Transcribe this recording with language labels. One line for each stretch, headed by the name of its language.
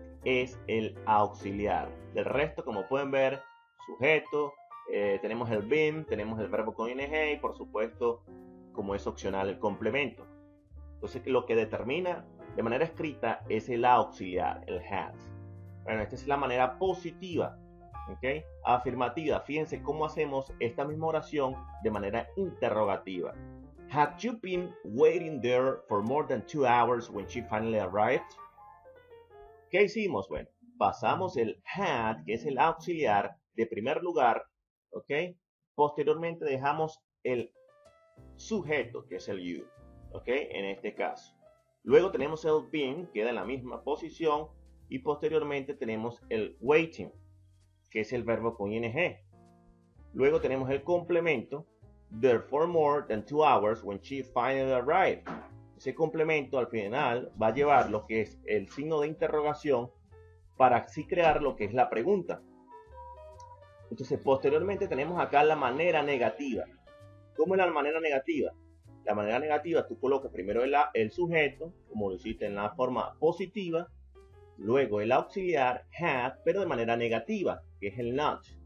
Spanish: Es el auxiliar. Del resto, como pueden ver, sujeto, tenemos el been, tenemos el verbo con ing y por supuesto, como es opcional, el complemento. Entonces, lo que determina de manera escrita es el auxiliar, el had. Bueno, esta es la manera positiva. ¿Okay? Afirmativa. Fíjense cómo hacemos esta misma oración de manera interrogativa.
English: Had you been waiting there for more than 2 hours when she finally arrived?
Spanish: ¿Qué hicimos? Bueno, pasamos el had, que es el auxiliar de primer lugar, ¿ok? Posteriormente dejamos el sujeto, que es el you, ¿ok? En este caso. Luego tenemos el been, queda en la misma posición, y posteriormente tenemos el waiting, que es el verbo con ing. Luego tenemos el complemento,
English: there for more than 2 hours when she finally arrived.
Spanish: Ese complemento al final va a llevar lo que es el signo de interrogación para así crear lo que es la pregunta. Entonces, posteriormente tenemos acá la manera negativa. ¿Cómo es la manera negativa? La manera negativa, tú colocas primero el sujeto, como lo hiciste en la forma positiva, luego el auxiliar, had, pero de manera negativa, que es el not.